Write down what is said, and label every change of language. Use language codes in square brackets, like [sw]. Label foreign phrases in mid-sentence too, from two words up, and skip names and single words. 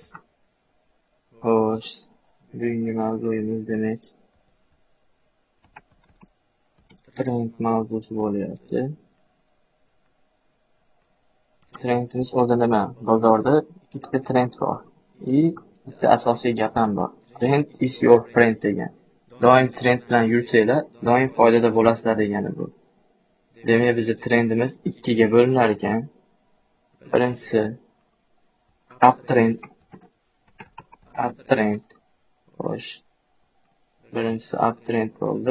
[uz] Xo'sh, bugungi mavzuyimiz demak trend mavzusi bo'lyapti. Trendimiz o'zi nima? Bozorda ikkita trend bor. Bitta asosiy gap ham bor. [en] Trend is your friend degan. [uz] Doim trend bilan yursanglar, doim foydada bo'lasizlar degani bu. Demak, bizning trendimiz ikkiga bo'linar ekan. Birinchisi uptrend. Xo'sh. Birinchisi uptrend bo'ldi.